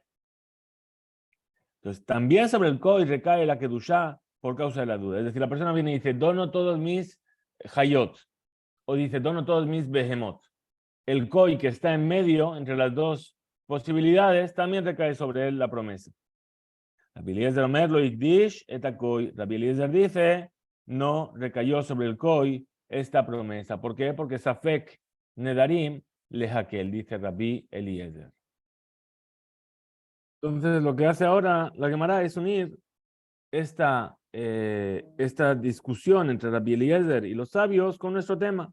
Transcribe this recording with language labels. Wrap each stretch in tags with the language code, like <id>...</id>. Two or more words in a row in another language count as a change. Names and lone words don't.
<es>Entonces, también sobre el koi recae la kedushá por causa de la duda. Es decir, la persona viene y dice, dono todos mis hayot, o dice, dono todos mis behemot. El koi que está en medio, entre las dos posibilidades, también recae sobre él la promesa.</es> <he>רבי אליעזר אומר לא הקדיש את הכוי.</he> <es>Rabbi Eliezer dice, no recayó sobre el koi esta promesa. ¿Por qué? Porque</es> <he>ספק נדרים להקל,</he> <es>dice Rabbi Eliezer. Entonces, lo que hace ahora la Gemara es unir esta discusión entre Rabbi Eliezer y los sabios con nuestro tema.</es>